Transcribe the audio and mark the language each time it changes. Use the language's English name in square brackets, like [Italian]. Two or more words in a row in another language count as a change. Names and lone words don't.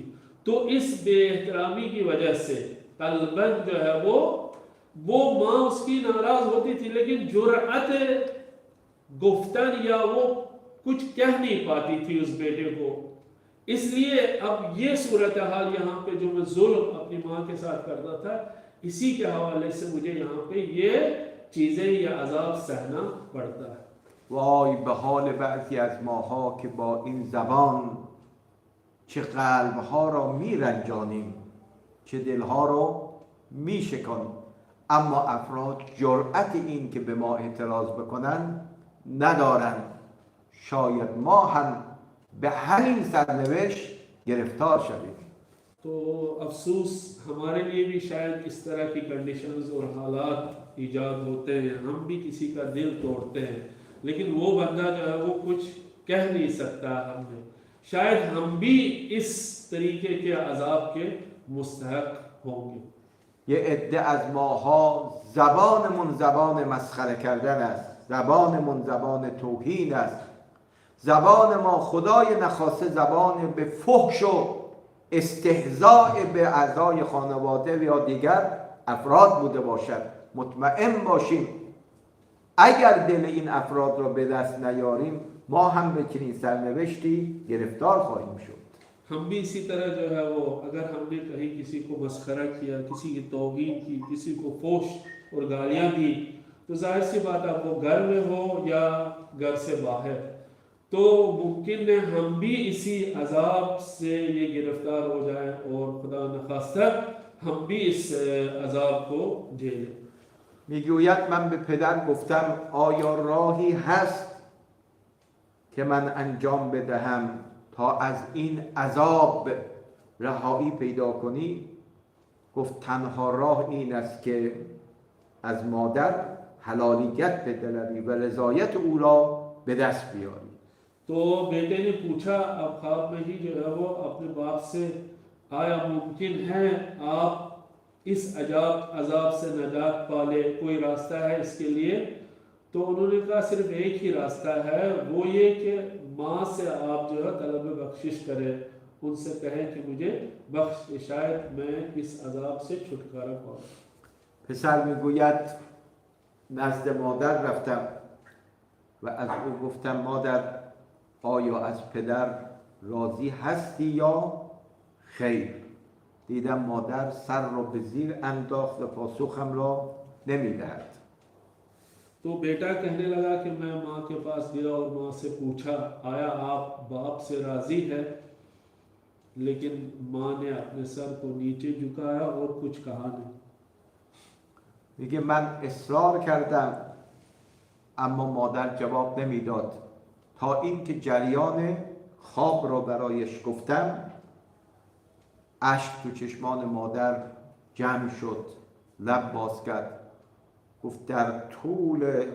[Urdu] تو اس بے احترامی کی وجہ سے قلباً جو ہے وہ ماں اس کی ناراض ہوتی تھی، لیکن [Persian] جرأت گفتن [Urdu] یا وہ کچھ کہہ نہیں پاتی تھی اس بیٹے کو. اس لیے اب یہ صورت حال یہاں پہ جو میں ظلم اپنی ماں کے ساتھ کرتا تھا، اسی کے حوالے سے مجھے یہاں پہ یہ چیزیں یا عذاب سہنا پڑتا ہے. [Persian] وای به حال بعضی از ماها که با این زبان چه قلبها را میرنجانیم، چه دلها رو میشکنیم، اما افراد جرأت این که به ما اعتراض بکنن ندارن. شاید ما هم به همین سرنوشت گرفتار شویم. [Urdu] تو افسوس ہمارے لیے بھی شاید اس طرح کی کنڈیشنز اور حالات ایجاد ہوتے ہیں. ہم بھی کسی کا دل توڑتے ہیں، لیکن وہ بندہ جو ہے وہ کچھ کہہ نہیں سکتا ہمیں. شاید ہم بھی اس طریقے کے عذاب کے مستحق ہوں گے. [Persian] یه عده از ماها زبانمون زبان مسخره کردن است، زبانمون زبان توهین است، زبان ما خدای نخواسته زبان به فحش و استهزاء به اعضای خانواده یا دیگر افراد بوده باشد. مطمئن باشیم اگر دل این افراد را به دست نیاریم ما هم به چنین سرنوشتی گرفتار خواهیم شد. [Urdu] ہم بھی اسی طرح جو ہے وہ اگر ہم نے کہیں کسی کو مسخرہ کیا، کسی کی توہین کی، کسی کو فحش اور گالیاں دی، تو ظاہر سی بات ہے وہ گھر میں ہو یا گھر سے باہر، تو ممکن ہے ہم بھی اسی عذاب سے یہ گرفتار ہو جائیں اور خدا نخواستہ ہم بھی اس عذاب کو جھیلیں. [Persian] میگوید من به پدر گفتم آیا راهی هست که من انجام بدهم تا از این عذاب رهایی پیدا کنی؟ گفت تنها راه این است که از مادر حلالیت بدهی و رضایت او را به دست بیاری. [Urdu] تو بیٹے نے پوچھا اب خواب میں ہی جو ہے وہ اپنے باپ سے، آیا ممکن ہے آپ اس عذاب سے نجات پالے، کوئی راستہ ہے اس کے لیے? تو انہوں نے کہا صرف ایک ہی راستہ ہے، وہ یہ کہ ماں سے آپ جو ہے طلب بخشش کریں، ان سے کہیں کہ مجھے بخش، شاید میں اس عذاب سے چھٹکارا پاؤں. [Persian] پسر میگوید نزد مادر رفتم و از او گفتم مادر آیا از پدر راضی هستی یا خیر؟ دیدم مادر سر را به زیر انداخت و پاسخم را نمیدهد. [Urdu] تو بیٹا کہنے لگا کہ میں ماں کے پاس گیا اور ماں سے پوچھا آیا آپ باپ سے راضی ہے? لیکن ماں نے اپنے سر کو نیچے جھکایا اور کچھ کہا نہیں. [Persian] میگه من اصرار کردم اما مادر جواب نمیداد تا اینکه جریان خواب را برایش گفتم اشک تو چشمان مادر جمع شد، لب باز کرد، گفت در